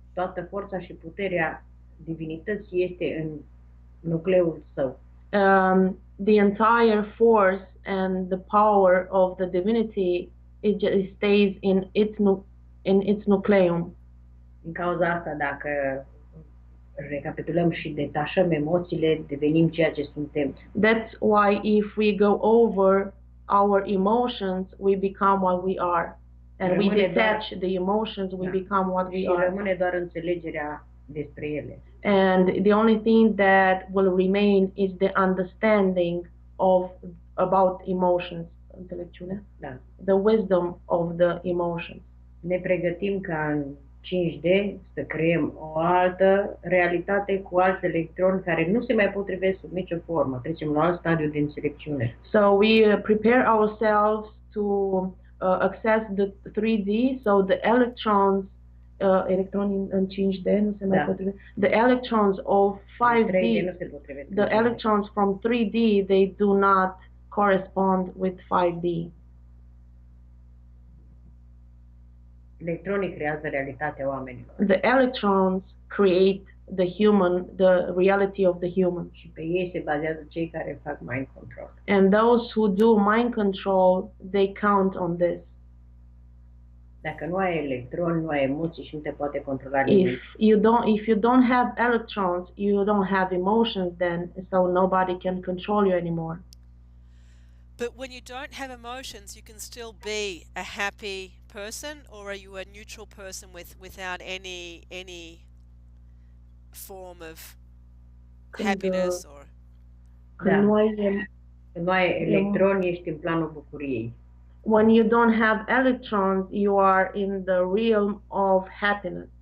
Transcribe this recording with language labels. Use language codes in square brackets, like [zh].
[ro] Toată forța și puterea divinității este în nucleul său. [en] The entire force and the power of the divinity it stays in its nucleum. [ro] Din cauza asta, dacă recapitulăm și detașăm emoțiile, devenim ceea ce suntem. [en] That's why if we go over our emotions, we become what we are. And we detach the emotions, we become what we are. [ro] Și rămâne doar înțelegerea despre ele. [en] And the only thing that will remain is the understanding about emotions. [ro] Înțelepciune? Da. [en] The wisdom of the emotions. [ro] Ne pregătim ca în 5D să creăm o altă realitate cu alți electroni care nu se mai potrivesc sub nicio formă. Trecem la alt stadiu de înțelepciune. [en] So we prepare ourselves to access the 3D, so the electrons, [ro] electronii în 5D nu se mai potrivesc. [en] The electrons of 5D, the electrons from 3D, they do not correspond with 5D. [ro] Electronii creează realitatea oamenilor. [en] The electrons create the reality of the human. [ro] Și pe ei se bazează cei care fac mind control. [en] And those who do mind control, they count on this. [ro] Dacă nu ai electroni, nu ai emoții și nu te poate controla nimeni. [en] If you don't have electrons, you don't have emotions then, so nobody can control you anymore. But when you don't have emotions, you can still be a happy person, or are you a neutral person without any form of happiness or? [ro] Când nu ai electroni, ești în planul bucuriei. [en] When you don't have electrons, you are in the realm of happiness.